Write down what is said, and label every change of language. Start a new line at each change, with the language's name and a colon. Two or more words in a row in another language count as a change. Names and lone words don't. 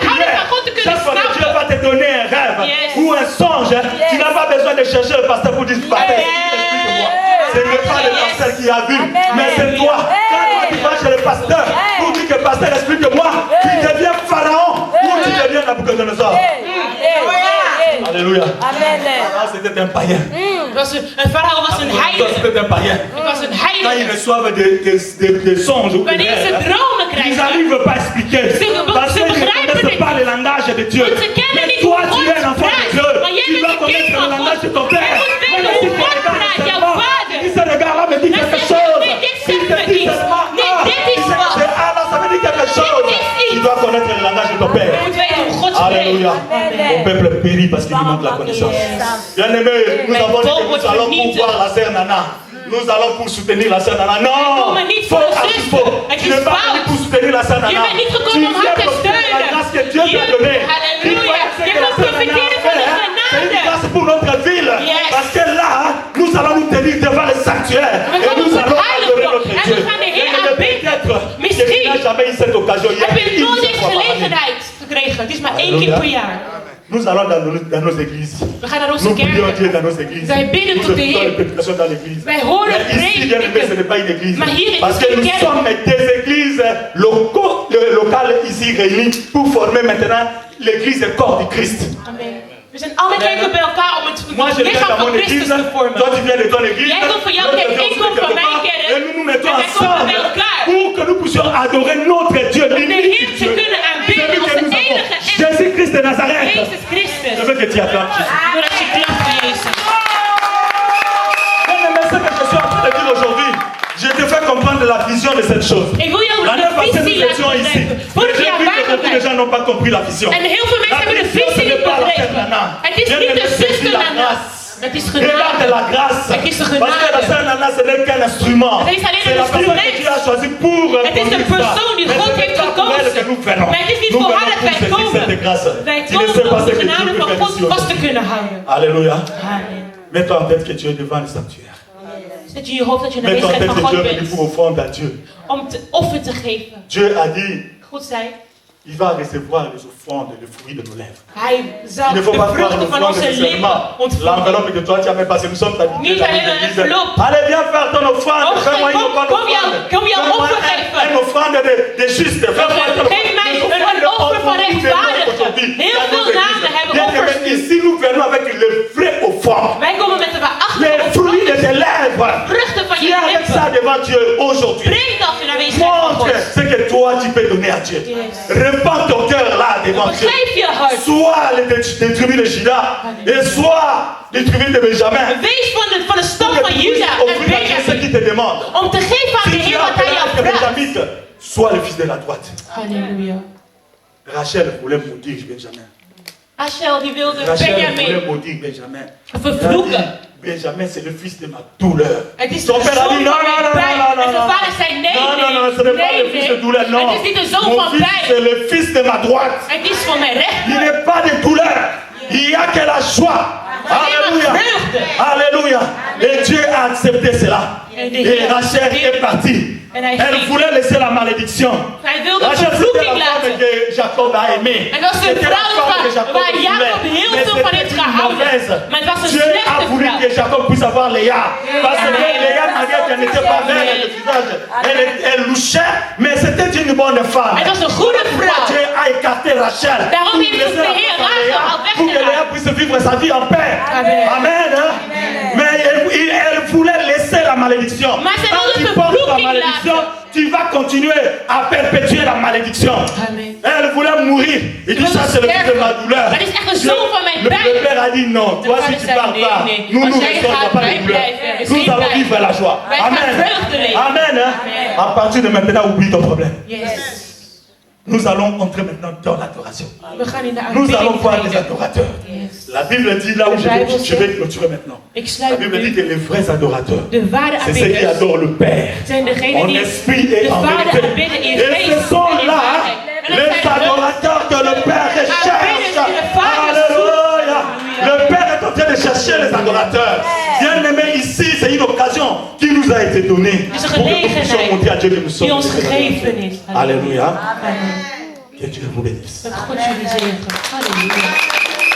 Dutch: Om de houding
French: prière,
Dutch: van God te kunnen
French: chaque fois que
Dutch: snappen.
French: Dieu va te donner un rêve
English: Yes.
French: ou un songe, tu n'as pas besoin de chercher le pasteur pour dire pasteur, explique-moi. Ce n'est pas le pasteur qui a vu, mais c'est toi. Quand toi tu vas chez le pasteur pour dire que pasteur explique-moi, tu deviens pharaon ou tu deviens Nabucodonosor. Alléluia. Alléluia. Amen. Ah, c'était un païen.
Dutch: Een farao was een heiden.
French: C'était un païen.
Dutch: Het was een
French: Quand ils
Dutch: heiden.
French: reçoivent des songes ou des
Dutch: Wanneer ze
French: rêves,
Dutch: dromen
French: ils
Dutch: krijgen.
French: n'arrivent pas à expliquer. Parce qu'ils ne connaissent pas le langage de Dieu.
Dutch: Want ze kennen
French: Mais
Dutch: niet
French: toi,
Dutch: hoe
French: tu
Dutch: God
French: es un enfant de
Dutch: praat.
French: Dieu.
Dutch: Maar jij
French: Tu dois
Dutch: bent een kind
French: connaître le
Dutch: van
French: langage de
Dutch: God.
French: ton père.
Dutch: Jij moet weten
French: Même
Dutch: hoe
French: si tu
Dutch: God
French: regardes
Dutch: praat, jouw
French: seulement,
Dutch: vader.
French: si ce regard-là me dit
Dutch: Dan
French: quelque
Dutch: zeg je,
French: chose,
Dutch: nee, dit
French: si
Dutch: zegt
French: te
Dutch: me
French: dit
Dutch: iets.
French: seulement
Dutch: Nee,
French: A,
Dutch: dit is
French: si
Dutch: wat.
French: c'est A, là, ça veut dire quelque chose.
Dutch: Dit is iets.
French: Tu dois connaître le langage de ton père.
Dutch: Je moet weten hoe God spreekt.
French: Alléluia. Mon peuple périt parce qu'il lui manque la connaissance. Bien-aimé, nous
Dutch: Mijn
French: avons dit
Dutch: volk
French: que
Dutch: wordt
French: nous allons pour
Dutch: vernietigd.
French: voir la sœur Nana. Nous allons pour soutenir la sœur Nana. Non!
Dutch: komen niet
French: Faux,
Dutch: voor de
French: archi
Dutch: zuster.
French: faux.
Dutch: Het
French: Tu
Dutch: is
French: n'es pas
Dutch: fout.
French: venu pour soutenir la sœur Nana.
Dutch: Je bent niet
French: Tu
Dutch: gekomen om haar
French: viens
Dutch: te
French: profiter de la
Dutch: steunen.
French: grâce que Dieu t'a
Dutch: Je-
French: donnée.
Dutch: Halleluja.
French: Tu crois que
Dutch: Je
French: la
Dutch: mag
French: sœur Nana
Dutch: profiteren van de
French: a fait,
Dutch: genade.
French: c'est une grâce pour notre ville.
English: Yes.
French: Parce que là, nous allons nous tenir devant le sanctuaire.
Dutch: We
French: Et
Dutch: gaan
French: nous
Dutch: op het
French: allons
Dutch: heiligdom.
French: adorer notre
Dutch: En we
French: Dieu.
Dutch: gaan de Heer
French: Et
Dutch: aanbidden.
French: peut-être que
Dutch: Misschien
French: tu n'as jamais eu cette occasion. Il y a
Dutch: heb je
French: une
Dutch: nooit
French: seule
Dutch: deze
French: fois par année.
Dutch: gelegenheid gekregen. Het is maar één keer per jaar.
French: Nous allons dans nos églises.
Dutch: We gaan naar onze
French: Nous prions Dieu
Dutch: kerken.
French: dans nos églises.
Dutch: Wij bidden
French: Nous
Dutch: tot de
French: écoutons
Dutch: Heer.
French: les prédications dans l'église.
Dutch: Wij horen
French: Mais ici, bien aimé, ce n'est pas une église.
Dutch: Maar hier is
French: Parce que
Dutch: geen
French: nous
Dutch: kerk.
French: sommes des églises locales ici réunies pour former maintenant l'église et corps du Christ. Amen.
Dutch: We zijn alle kerken bij elkaar om het
French: Moi, je viens
Dutch: lichaam
French: dans
Dutch: van
French: mon église.
Dutch: Christus te vormen.
French: Toi, tu viens de ton église.
Dutch: Jij komt van jouw
French: L'autre
Dutch: kerk,
French: vient
Dutch: ik
French: aussi
Dutch: kom
French: de
Dutch: van
French: quelque
Dutch: mijn
French: part.
Dutch: kerk.
French: Et nous nous mettons
Dutch: En wij komen
French: ensemble
Dutch: bij elkaar.
French: pour que nous puissions adorer notre Dieu,
Dutch: Om de
French: l'unique
Dutch: Heer te
French: Dieu.
Dutch: kunnen aanbidden
French: Celui
Dutch: als
French: que
Dutch: de
French: nous avons.
Dutch: enige en
French: Jésus-Christ de Nazareth.
Dutch: Jezus Christus.
French: Je veux que tu acclames Jésus.
Dutch: Doordat je klapt voor Jezus.
French: Bien-aimé, ce que je suis en train de dire aujourd'hui, je te fais comprendre la vision de cette chose.
Dutch: Ik wil jou
French: L'année
Dutch: de
French: passée, nous
Dutch: visie
French: étions
Dutch: laten
French: ici.
Dutch: begrijpen.
French: Mais
Dutch: Vorig
French: j'ai
Dutch: jaar
French: vu que
Dutch: waren
French: beaucoup de
Dutch: wij.
French: gens n'ont pas compris la vision.
Dutch: En heel veel mensen hebben de visie niet begrepen. Het is niet de zuster Nana. Het is
French: Regarde
Dutch: genade.
French: la grâce.
Dutch: Het is de
French: Parce que la
Dutch: genade.
French: sœur Nana, ce n'est qu'un instrument.
Dutch: Het is alleen
French: C'est
Dutch: een
French: la personne que
Dutch: instrument.
French: Dieu a choisi pour
Dutch: Het is de
French: conduire ça.
Dutch: persoon die
French: Mais
Dutch: God
French: ce n'est
Dutch: heeft
French: pas pour elle que nous
Dutch: gekozen.
French: venons.
Dutch: Maar het is niet
French: Nous
Dutch: voor
French: venons
Dutch: haar dat
French: pour
Dutch: wij
French: saisir
Dutch: komen.
French: cette grâce.
Dutch: Wij
French: Tu ne sais
Dutch: komen
French: pas
Dutch: om
French: ce
Dutch: de
French: que Dieu
Dutch: genade
French: peut
Dutch: van
French: faire
Dutch: God
French: ici
Dutch: vast te
French: aujourd'hui.
Dutch: kunnen houden.
French: Alléluia. Amen. Mets-toi en tête que tu es devant le sanctuaire.
Dutch: Zet je in je hoofd dat je in de
French: Mets-toi en
Dutch: aanwezigheid
French: tête
Dutch: van
French: que Dieu
Dutch: God
French: est venu
Dutch: bent.
French: pour offrande à Dieu.
Dutch: Om te offer te geven.
French: Dieu a dit,
Dutch: God zei,
French: il va recevoir les offrandes, les fruits de nos lèvres.
Dutch: hij zal
French: Il ne
Dutch: de
French: faut pas croire
Dutch: vruchten van
French: l'offrande
Dutch: onze lippen
French: seulement.
Dutch: ontvangen.
French: L'enveloppe que toi tu as même passé, nous sommes habitués
Dutch: Niet
French: dans
Dutch: alleen
French: les
Dutch: een
French: églises.
Dutch: enveloppe.
French: Allez, viens faire ton offrande.
Dutch: Oh,
French: Fais-moi une
Dutch: kom-
French: bonne
Dutch: kom jou-
French: offrande.
Dutch: kom jou
French: Fais-moi
Dutch: offer geven.
French: une offrande de juste. Fais-moi une
Dutch: Geef mij een offer van rechtvaardigen. Heel veel namen hebben offers nu.
French: Ici, nous venons avec le vrai offrande.
Dutch: Wij komen met de waarachtige
French: Les fruits de
Dutch: offer.
French: tes lèvres.
Dutch: Vruchten van je
French: Viens avec ça
Dutch: lippen.
French: devant Dieu aujourd'hui.
Dutch: Breng dat in de aanwezigheid van
French: Montre
Dutch: God.
French: ce que toi tu peux donner à Dieu.
English: Yes.
French: Repends ton cœur là devant Dieu.
Dutch: Begeef je hart.
French: Soit des tribus de Juda et soit des tribus de Benjamin.
Dutch: Wees van de stam
French: Pour que
Dutch: van
French: tu puisses
Dutch: Juda en
French: offrir à Dieu ce
Dutch: Benjamin.
French: qu'il te demande.
Dutch: Om te geven aan de
French: Si tu
Dutch: Heer
French: as
Dutch: wat hij jou
French: appelé
Dutch: vraagt.
French: Benjamin, sois le fils de la droite.
Dutch: Halleluja.
French: Rachel voulait maudire Benjamin.
Dutch: Rachel die wilde
French: Rachel voulait
Dutch: Benjamin
French: maudire Benjamin.
Dutch: vervloeken.
French: Elle a dit, Benjamin, c'est le fils de ma douleur.
Dutch: Het is
French: Son
Dutch: de
French: père a
Dutch: zoon
French: dit
Dutch: van
French: non, non,
Dutch: mijn
French: non,
Dutch: pijn.
French: non, non,
Dutch: En zijn
French: non.
Dutch: vader zei nee,
French: Non, non, non, ce n'est pas le fils de douleur, non.
Dutch: Het is niet de zoon
French: Mon
Dutch: van
French: fils, c'est
Dutch: pijn.
French: le fils de ma droite.
Dutch: Het is van mijn
French: Il
Dutch: rechter.
French: n'est pas de douleur. Il n'y a que la joie. Alléluia. Alléluia. Et Dieu a accepté cela. Et Rachel est partie. Elle voulait laisser la malédiction.
Dutch: Hij wilde
French: Rachel, c'était
Dutch: vervloeking
French: la femme
Dutch: laten.
French: que Jacob a aimée.
Dutch: En dat is de
French: C'était la
Dutch: vrouw
French: femme que Jacob
Dutch: waar Jacob
French: voulait.
Dutch: heel
French: Mais
Dutch: veel van heeft
French: c'était une
Dutch: gehouden.
French: mauvaise.
Dutch: Maar het was een
French: Dieu a
Dutch: slechte
French: voulu
Dutch: vrouw.
French: que Jacob puisse avoir Léa. Parce que Amen. Léa, malgré qu'elle n'était pas belle de visage, elle louchait, mais c'était une bonne femme.
Dutch: Het was een goede
French: Pourquoi
Dutch: vrouw.
French: Dieu a écarté Rachel
Dutch: Daarom
French: pour
Dutch: heeft
French: laisser
Dutch: de
French: la
Dutch: Heer
French: place à
Dutch: Rachel
French: Léa,
Dutch: al
French: pour que
Dutch: weggedaan.
French: Léa puisse vivre sa vie en paix. Amen. Amen. Hein? Mais elle voulait laisser la malédiction.
Dutch: Maar zij
French: Quand
Dutch: wilde
French: tu portes la
Dutch: vervloeking
French: malédiction,
Dutch: laten.
French: tu vas continuer à perpétuer la malédiction. Amen. Elle voulait mourir. Il dit ça c'est le fils de ma douleur.
Dutch: Maar dit is echt een
French: Dieu-
Dutch: zoon van mijn
French: le
Dutch: pijn.
French: père a dit non. Toi
Dutch: De
French: si
Dutch: vader
French: tu
Dutch: zei,
French: pars
Dutch: nee,
French: pas,
Dutch: nee.
French: nous
Dutch: Als
French: nous
Dutch: jij
French: restons
Dutch: gaat,
French: pas
Dutch: wij
French: de douleur.
Dutch: blijven. Er is
French: Nous
Dutch: geen
French: allons
Dutch: pijn.
French: vivre la joie.
Dutch: Wij gaan
French: Amen.
Dutch: vreugde leven.
French: Amen. Hein? Amen. À partir de maintenant, oublie ton problème.
English: Yes.
French: Nous allons entrer maintenant dans l'adoration.
Dutch: We gaan in de
French: Nous allons
Dutch: aanbidding
French: voir des
Dutch: treden.
French: adorateurs.
English: Yes.
French: La Bible dit là où
Dutch: De
French: je
Dutch: Bijbel
French: vais clôturer maintenant.
Dutch: Ik
French: La
Dutch: sluit
French: Bible dit
Dutch: nu.
French: que les vrais adorateurs,
Dutch: De ware
French: c'est ceux qui
Dutch: aanbidders
French: adorent le Père
Dutch: zijn degenen
French: en
Dutch: die
French: esprit
Dutch: de
French: et en
Dutch: Vader
French: vérité.
Dutch: aanbidden in
French: Et ce
Dutch: geest
French: sont
Dutch: en in
French: là
Dutch: waarheid. En dat
French: les
Dutch: zijn de
French: adorateurs que le Père recherche.
Dutch: aanbidders die de Vader
French: Alléluia.
Dutch: zoekt.
French: Le Père est en train de chercher les adorateurs. Bien aimé, ici, c'est une occasion qui nous a été donnée
Dutch: Het is een
French: pour que nous puissions
Dutch: gelegenheid
French: montrer à Dieu que nous sommes
Dutch: die ons
French: des
Dutch: gegeven
French: adorateurs.
Dutch: is.
French: Alléluia. Amen. Que Dieu vous bénisse.
Dutch: Dat God jullie zegen. Halleluja.